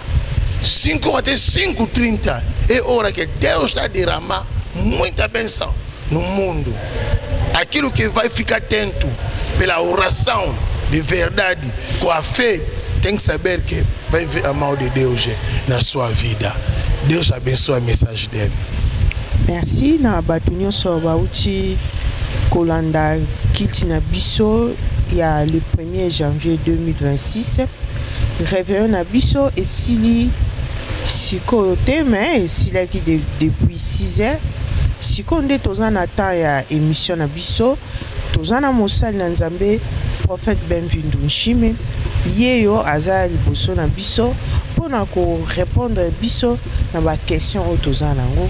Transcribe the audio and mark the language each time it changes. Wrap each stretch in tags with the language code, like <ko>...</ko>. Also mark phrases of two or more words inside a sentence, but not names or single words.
<pt>5 até 5h30 é hora que Deus está derramando muita benção no mundo. Aquilo que vai ficar atento pela oração de verdade, com a fé, tem que saber que vai ver a mão de Deus na sua vida. Deus abençoe a mensagem dele.</pt> <ln>Merci na bato nyonso bauti kolanda kilti na biso ya</ln> <fr>le 1er janvier 2026.</fr> <ln>Réveillon na biso esili sikoyo te mais esilaki</ln> <fr>depuis 6 heures</fr> <ln>sikoyo nde toza na temps ya émission na biso toza na mosali na nzambe prophète Benvindu Nshime ye yo aza liboso na biso mpona korépondre biso na baquestion oyo toza nango.</ln>